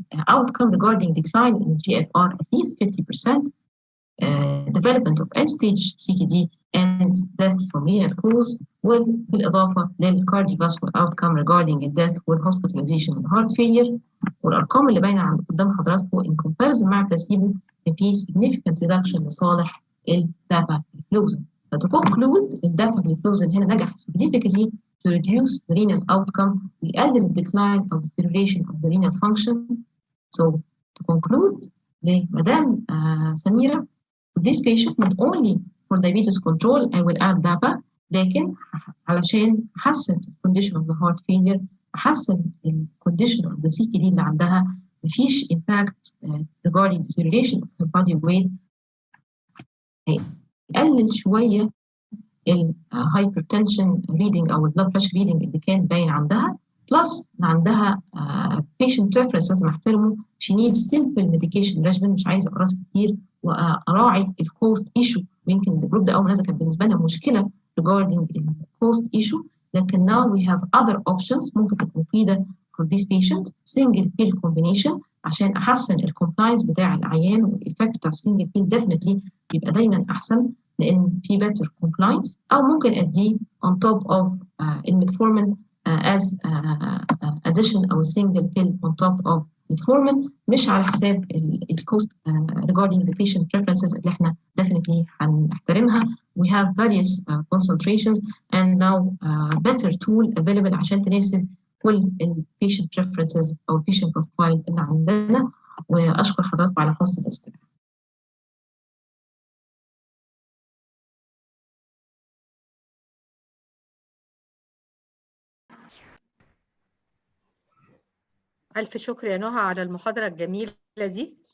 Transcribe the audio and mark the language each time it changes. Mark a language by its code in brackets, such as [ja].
[en] outcome regarding decline in GFR at least 50%, development of end-stage CKD and death from renal cause، [ar] وبالإضافة للcardiovascular outcome [en] regarding death والhospitalization and heart failure. [ar] والأرقام اللي باينة قدام حضراتكم [en] in comparison [ar] مع placebo كان في [en] significant reduction [ar] لصالح الداباجلوفلوزين. [en] To conclude, [ar] الداباجلوفلوزين هنا نجح [en] significantly to reduce the renal outcome [ar] ويقلل [en] decline of deterioration of the renal function. So to conclude, لمدام Samira, this patient not only for diabetes control I will add DAPA، [ar] لكن علشان أحسن [en] condition of the heart failure، أحسن condition of the CKD اللي عندها، [ar] مفيش [en] impact regarding deterioration of her body weight، [ar] هيقلل شوية hypertension reading أو blood pressure reading اللي كان باين عندها، بلس عندها patient preference لازم أحترمه. [en] she needs simple medication regimen، [ar] مش عايزة أقراص كتير وأراعي الكوست ايشو، ويمكن الجروب ده أول ناس كانت بالنسبة لنا مشكلة regarding الكوست ايشو، لكن [en] now we have other options [ar] ممكن تكون مفيدة [en] for this patient. single pill combination [ar] عشان أحسن الكومبلاينس بتاع العيان، والإفكت بتاع السنجل pill definitely بيبقى دايما أحسن لأن في [en] better compliance، [ar] أو ممكن أديه on top of الميتفورمين as addition أو [en] single pill on top of metformin، [ar] مش على حساب الكوست [en] regarding the patient preferences [ar] اللي احنا definitely هنحترمها. [en] We have various concentrations and now better tool available [ar] عشان تناسب كل [en] patient preferences أو patient profile اللي عندنا. [ar] وأشكر حضراتكم على حسن الاستماع. ألف شكر يا نهى على المحاضرة الجميلة دي.